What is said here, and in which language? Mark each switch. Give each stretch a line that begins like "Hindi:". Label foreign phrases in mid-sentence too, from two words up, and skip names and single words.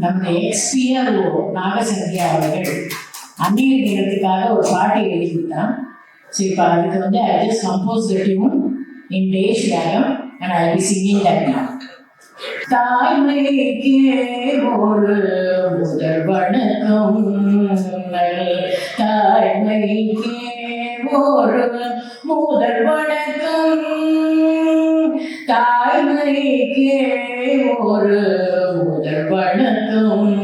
Tamil: XPRO நாகசந்தியா அவர்கள் அன்னையர் தினத்துக்காக ஒரு பாட்டு எழுதி கொடுத்தான். ஸோ இப்போ அதுக்கு வந்து
English: I just composed the tune in Desh Ragam and I'll be singing that now.
Tamil: தாய்மைக்கே ஒரு முதல் வணக்கம், தாய்மைக்கே ஒரு முதல் வணக்கம், தாய்மைக்கே ஒரு முதல் வணக்கம்,